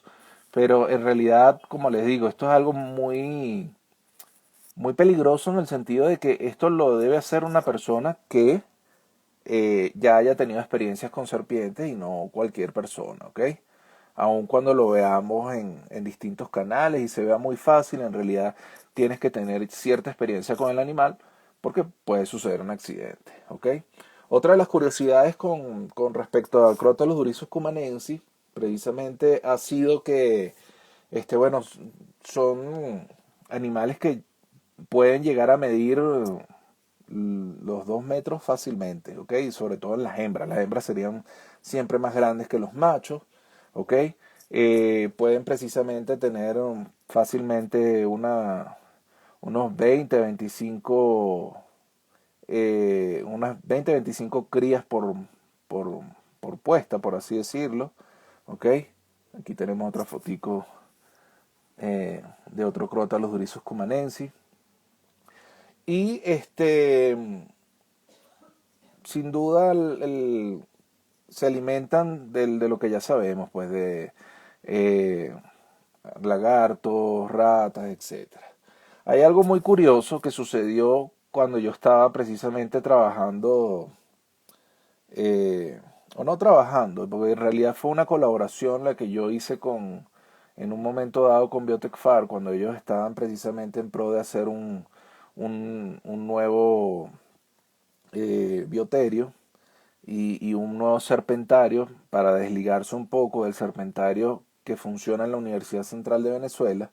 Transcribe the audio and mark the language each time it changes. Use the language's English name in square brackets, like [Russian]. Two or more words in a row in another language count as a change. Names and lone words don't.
[Spanish] Pero en realidad, como les digo, esto es algo muy, muy peligroso en el sentido de que esto lo debe hacer una persona que ya haya tenido experiencias con serpientes y no cualquier persona, ¿ok? Aun cuando lo veamos en distintos canales y se vea muy fácil, en realidad tienes que tener cierta experiencia con el animal porque puede suceder un accidente, ¿ok? Otra de las curiosidades con respecto a Crotalus oryzus cumanensis precisamente ha sido que, bueno, son animales que pueden llegar a medir los 2 metros fácilmente, ¿ok? Y sobre todo en las hembras. Las hembras serían siempre más grandes que los machos, ¿ok? Pueden precisamente tener fácilmente unos 20, 25, unas 20, 25 crías por, por puesta, por así decirlo, ¿ok? Aquí tenemos otra fotico de otro Crotalus oryzus cumanensis. Y sin duda se alimentan de lo que ya sabemos, pues de eh, lagartos, ratas, etcétera. Hay algo muy curioso que sucedió cuando yo estaba precisamente trabajando, eh, o no trabajando, porque en realidad fue una colaboración la que yo hice en un momento dado con Biotechfar, cuando ellos estaban precisamente en pro de hacer un nuevo bioterio y un nuevo serpentario para desligarse un poco del serpentario que funciona en la Universidad Central de Venezuela.